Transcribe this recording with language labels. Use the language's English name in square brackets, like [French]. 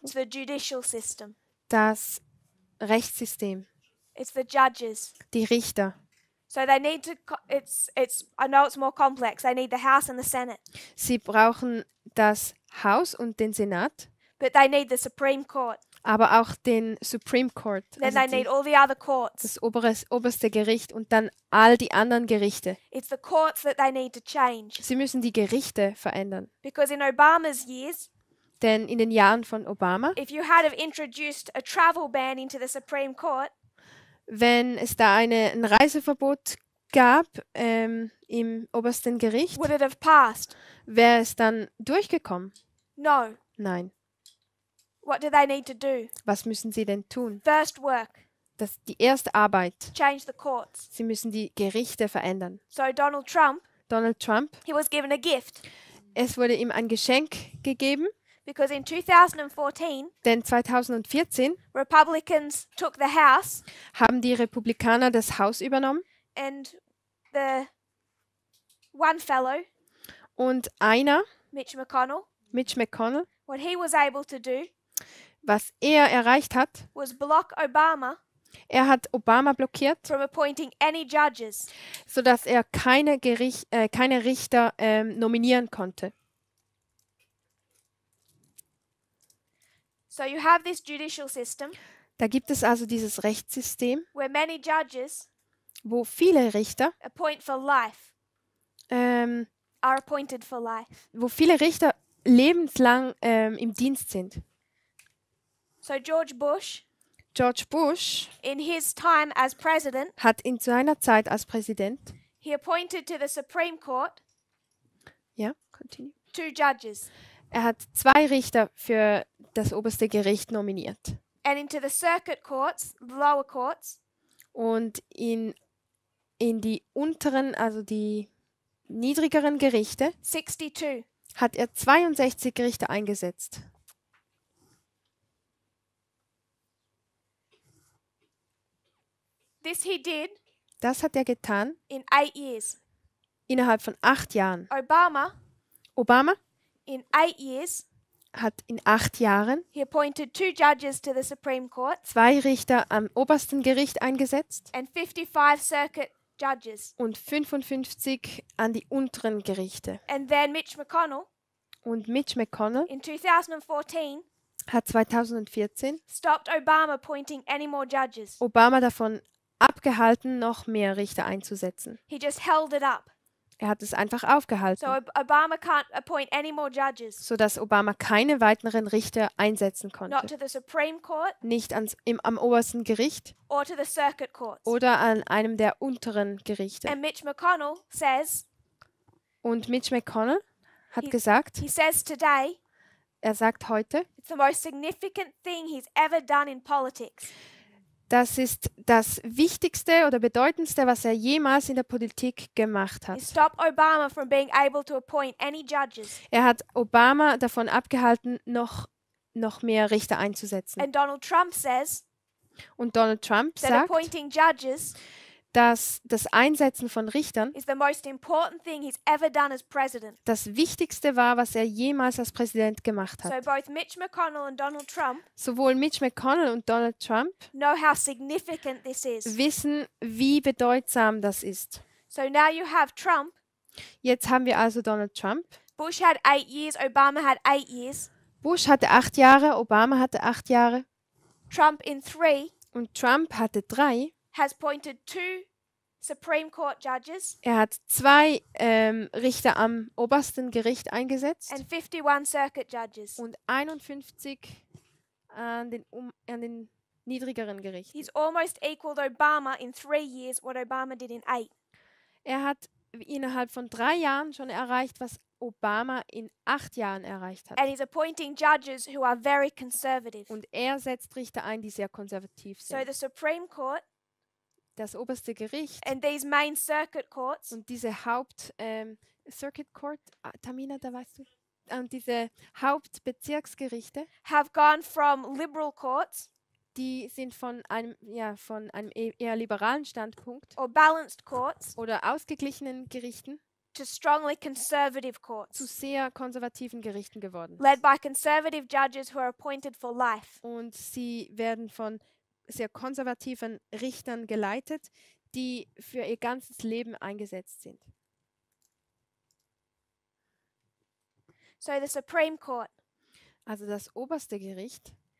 [English] it's the judicial system. [German] das Rechtssystem, [English] It's the judges. [German] die Richter. [English] So they need to. I know it's more complex. They need the House and the Senate, [German] Sie brauchen das Haus und den Senat, [English] but they need the Supreme Court. [German] aber auch den Supreme Court, [English] Then also they need all the other courts. [German] das oberste Gericht und dann all die anderen Gerichte. [English] It's the courts that they need to change. [German] Sie müssen die Gerichte verändern. [English] Because in Obama's years, [German] Denn in den Jahren von Obama, [English] if you had have introduced a travel ban into the Supreme Court, [German] wenn es da ein Reiseverbot gab im obersten Gericht, [English] would it have passed? [German] wäre es dann durchgekommen? [English] No. [German] Nein. [English] What do they need to do? [German] Was müssen sie denn tun? [English] First work, [German] Das die erste Arbeit. [English] change the courts. [German] Sie müssen die Gerichte verändern. [English] So Donald Trump, [German] Donald Trump, [English] he was given a gift [German] es wurde ihm ein Geschenk gegeben, [English] because in 2014, [German] denn 2014 [English] Republicans took the House [German] haben die Republikaner das Haus übernommen [English] and the one fellow, [German] und einer, [English] Mitch McConnell, [German] Mitch McConnell, [English] what he was able to do [German] was er erreicht hat, [English] was block Obama [German] Er hat Obama blockiert, [English] from appointing any judges. [German] sodass er keine Richter nominieren konnte. [English] So you have this judicial system [German] Da gibt es also dieses Rechtssystem, [English] where many judges [German] wo viele Richter, [English] appoint for life, ähm, are appointed for life. [German] lebenslang im Dienst sind. [English] So George Bush, [German] George Bush [English] in his time as president, [German] hat in seiner Zeit als Präsident, [English] he appointed to the Supreme Court [German] ja, [English] continue. 2 judges, [German] Er hat 2 Richter für das oberste Gericht nominiert. [English] and into the circuit courts, the lower courts, [German] Und in die unteren, also die niedrigeren Gerichte, [English] 62. [German] hat er 62 Richter eingesetzt. [English] This he did [German] Das hat er getan [English] in 8 years. [German] innerhalb von 8 Jahren. Obama [English] In 8 years, [German] hat in 8 Jahren [English] he appointed 2 judges to the Supreme Court [German] 2 Richter am obersten Gericht eingesetzt [English] and 55 circuit judges. [German] und 55 an die unteren Gerichte. [English] And then Mitch McConnell [German] Und Mitch McConnell [English] in 2014 [German] hat 2014 [English] stopped Obama appointing any more judges. [German] Obama davon abgehalten, noch mehr Richter einzusetzen. [English] He just held it up. [German] Er hat es einfach [English] So [German] aufgehalten, [English] Obama can't appoint any more judges. [German] sodass Obama keine weiteren Richter einsetzen [English] Not [German] konnte. [English] to the Supreme Court [German] Nicht am obersten Gericht [English] or to the circuit courts. [German] oder an einem der unteren Gerichte. [English] And Mitch McConnell says, [German] Und Mitch McConnell hat [English] He- [German] gesagt, [English] he says today, [German] er sagt heute, [English] it's the most significant thing he's ever done in politics. [German] das ist das Wichtigste oder Bedeutendste, was er jemals in der Politik gemacht [English] He [German] hat. [English] stopped Obama from being able to appoint any judges. [German] Er hat Obama davon abgehalten, noch mehr Richter einzusetzen. [English] And Donald Trump says [German] Und Donald Trump [English] that appointing judges [German] dass das Einsetzen von Richtern [English] is the most important thing he's ever done as president. [German] das Wichtigste war, was er jemals als Präsident gemacht [English] So [German] hat. [English] both Mitch McConnell and Donald Trump [German] Sowohl Mitch McConnell und Donald Trump [English] know how significant this is. [German] wissen, wie bedeutsam das ist. [English] So now you have Trump. [German] Jetzt haben wir also Donald Trump. [English] Bush had 8 years, Obama had 8 years. [German] Bush hatte 8 Jahre, Obama hatte 8 Jahre [English] Trump in 3 [German] und Trump hatte 3. [English] has appointed 2 Supreme Court judges [German] Er hat 2 Richter am obersten Gericht eingesetzt [English] and 51 circuit judges. [German] und 51 an den niedrigeren Gerichten. [English] He's almost equaled Obama in 3 years what Obama did in 8. [German] Er hat innerhalb von 3 Jahren schon erreicht, was Obama in 8 Jahren erreicht hat. [English] And he's appointing judges who are very conservative. [German] Und er setzt Richter ein, die sehr konservativ [English] So [German] sind. [English] the Supreme Court [German] Das oberste Gericht [English] and these main circuit courts [German] und diese Circuit Court, Tamina, da weißt du, und diese Hauptbezirksgerichte, [English] have gone from liberal courts [German] die sind von einem eher liberalen Standpunkt [English] or balanced courts [German] oder ausgeglichenen Gerichten [English] to strongly conservative [German] zu [English] courts [German] sehr konservativen Gerichten geworden. [English] led by conservative judges who are appointed for life. [German] Und sie werden von sehr konservativen Richtern geleitet, die für ihr ganzes Leben eingesetzt sind. [English] So the Supreme Court, [German] Also das oberste Gericht